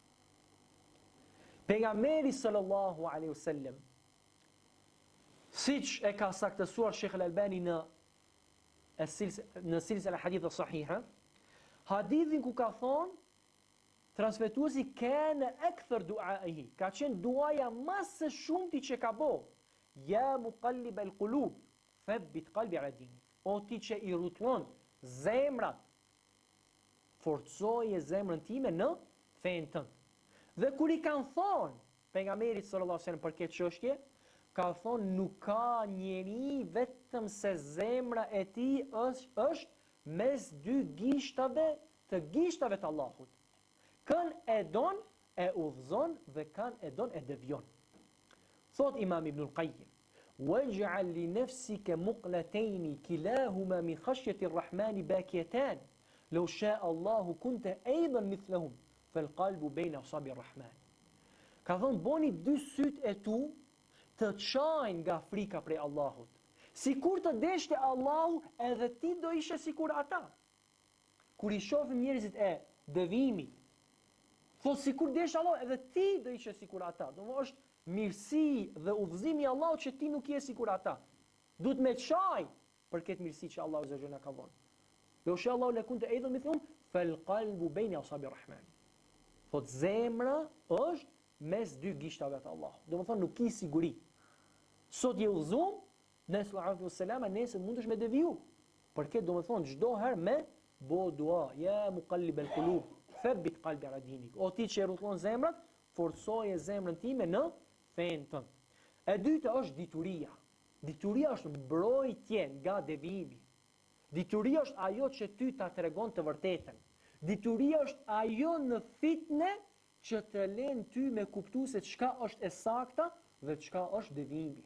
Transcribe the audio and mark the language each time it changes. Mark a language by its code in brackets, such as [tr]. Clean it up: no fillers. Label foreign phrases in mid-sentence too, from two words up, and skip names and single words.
[sq] Pejgamberi [ar] صلى الله عليه وسلم, [sq] siç e ka saktësuar Sheikh Al-Albani në silsila [ar] حديث صحيحة, [sq] hadithin ku ka thonë transmetuesi [ar] كان أكثر دعائه, [sq] ka qenë duaja më së shumti që ka bo, [ar] يا مقلب القلوب ثبت قلبي على دينك, [sq] o ti që i rrotllon zemrat, forcoje zemrën time në fen tënd. Dhe kur i kanë thonë pejgamberit [ar] صلى الله عليه وسلم [sq] për këtë çështje, ka thonë nuk ka njeri vetëm se zemra e tij është mes dy gishtave të Allahut. Kën e don e udhëzon dhe kën e don e devion. [ar] Thot Imam Ibn al-Qayyim: "واجعل لنفسك مقلتين كلاهما من خشية الرحمن باكيتان لو شاء الله كنت أيضا مثلهم فالقلب بين أصابع الرحمن." [sq] Ka thonë boni dy syt e tu të çajnë nga frika prej Allahut. Sikur të deshte Allahu, edhe ti do ishe sikur ata. Kur i shohim njerëzit e devimit, thot sikur desh Allahu, edhe ti do ishe sikur ata. Domethënë është mirësi dhe udhëzimi i Allahut që ti nuk je sikur ata. Duhet me çaj për këtë mirësi që Allahu zë na ka dhënë. [ar] لو شاء الله لكنت أيضا مثلهم فالقلب بين أصابع الرحمن. [sq] Thot zemra është mes dy gishtave të Allahut. Domethënë nuk ki siguri. Sot je udhëzuar, nesër [ar] عليه وسلم, [sq] nesër mundesh me deviju. Për këtë domethënë çdo herë me bo dua, [ar] يا مقلب القلوب ثبت قلبي على دينك. [sq] O ti që rrotllon zemrat, forcoje zemrën time në fen tënd. E dyta është dituria. Dituria është mbrojtje nga devijimi. Dituria është ajo që ty ta tregon të vërtetën. Dituria është ajo në fitne që të len ty me kuptu se çka është e sakta dhe çka është devijimi.